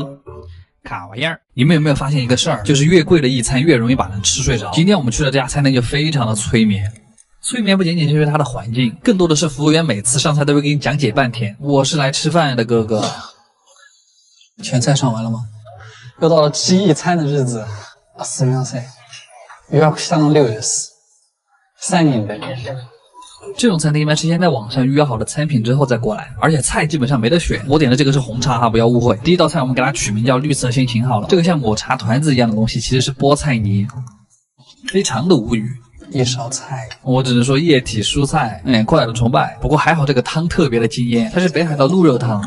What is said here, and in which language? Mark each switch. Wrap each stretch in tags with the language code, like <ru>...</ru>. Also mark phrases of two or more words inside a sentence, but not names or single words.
<zh>卡玩意儿，你们有没有发现一个事儿？就是越贵的一餐越容易把人吃睡着。今天我们去的这家餐厅就非常的催眠。催眠不仅仅是因为它的环境，更多的是服务员每次上菜都会给你讲解半天。我是来吃饭的，哥哥。全菜上完了吗？又到了吃一餐的日子。</zh> <ja>すみません。予約したの6です。3人で。</ja> <zh>这种餐厅一般是先在网上预约好的餐品之后再过来，而且菜基本上没得选。我点的这个是红茶哈，不要误会。第一道菜我们给它取名叫绿色心情好了，这个像抹茶团子一样的东西其实是菠菜泥，非常的无语。一勺菜，我只能说液体蔬菜，快乐崇拜。不过还好这个汤特别的惊艳，它是北海道鹿肉汤，</zh>